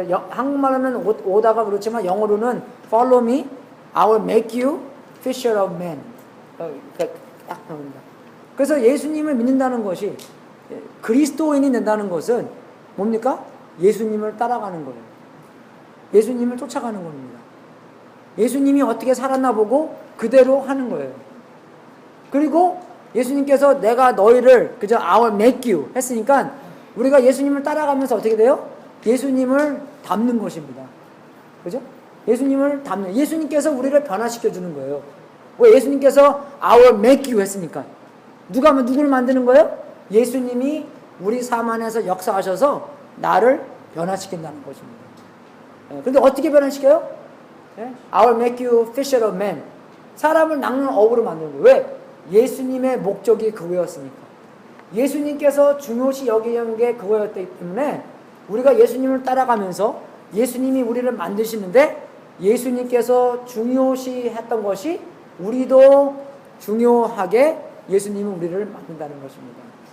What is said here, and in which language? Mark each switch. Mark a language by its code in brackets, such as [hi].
[ko] 한국말로는 오다가 그렇지만 영어로는 [en] follow me, I will make you fisher of men. [ko] 딱 나옵니다. 그래서 예수님을 믿는다는 것이, 그리스도인이 된다는 것은 뭡니까? 예수님을 따라가는 거예요. 예수님을 쫓아가는 겁니다. 예수님이 어떻게 살았나 보고 그대로 하는 거예요. 그리고 예수님께서 내가 너희를 그저 [en] I will make you [ko] 했으니까 우리가 예수님을 따라가면서 어떻게 돼요? 예수님을 닮는 것입니다. 그죠? 예수님을 닮는, 예수님께서 우리를 변화시켜 주는 거예요. 왜? 예수님께서 [en] I will make you [ko] 했으니까. 누구를 만드는 거예요? 예수님이 우리 삶 안에서 역사하셔서 나를 변화시킨다는 것입니다. 그런데 어떻게 변화시켜요? [en] I will make you fisher of men. [ko] 사람을 낚는 어부로 만드는 거예요. 왜? 예수님의 목적이 그거였으니까. 예수님께서 중요시 여기는 게 그거였기 때문에 우리가 예수님을 따라가면서 예수님이 우리를 만드시는데 예수님께서 중요시 했던 것이 우리도 중요하게 예수님은 우리를 만든다는 것입니다.